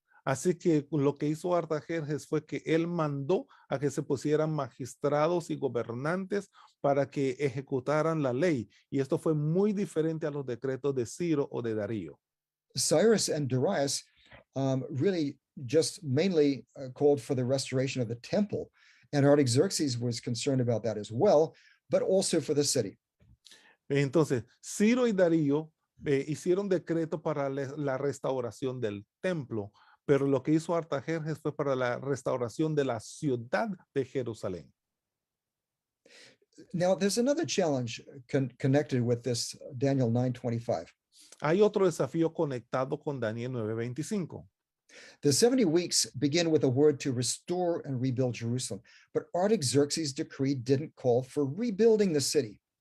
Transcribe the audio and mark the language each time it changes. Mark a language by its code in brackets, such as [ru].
[es] Así que lo que hizo Artajerjes fue que él mandó a que se pusieran magistrados y gobernantes para que ejecutaran la ley. Y esto fue muy diferente a los decretos de Ciro o de Darío. [en] Cyrus and Darius really just mainly called for the restoration of the temple, and Artaxerxes was concerned about that as well, but also for the city. [es] Entonces, Ciro y Darío hicieron decreto para la restauración del templo, pero lo que hizo Artajerjes fue para la restauración de la ciudad de Jerusalén. [en] Now, there's another challenge connected with this Daniel 9:25. [es] Hay otro desafío conectado con Daniel 9:25. [en] The 70 weeks begin with a word to restore and rebuild Jerusalem, but Artaxerxes' decree didn't call for rebuilding the city.